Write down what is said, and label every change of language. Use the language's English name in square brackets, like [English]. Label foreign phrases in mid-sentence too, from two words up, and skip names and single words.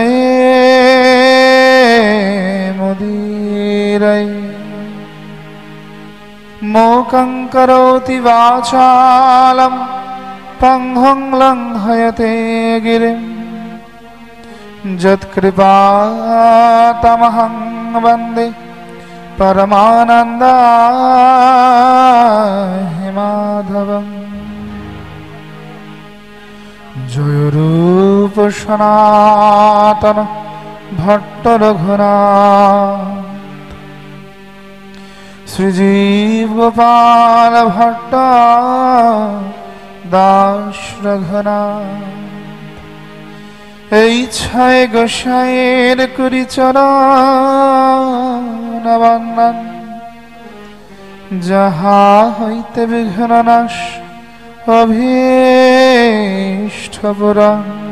[Sanskrit] जयमुदीरये मूकं करोति वाचालं पङ्गुं लङ्घयते गिरिं यत्कृपातमहं वन्दे परमानन्दाय माधवम् जय रूप सनातन भट्ट रघुनाथ শ্রীজীব গোপাল ভট্ট দাস রঘুনাথ। [Bangla] এই ছায় গোসাইয়ের করি চরণ বন্দন, যাহা হইতে বিঘ্ন নাশ অভীষ্ট পুরাণ।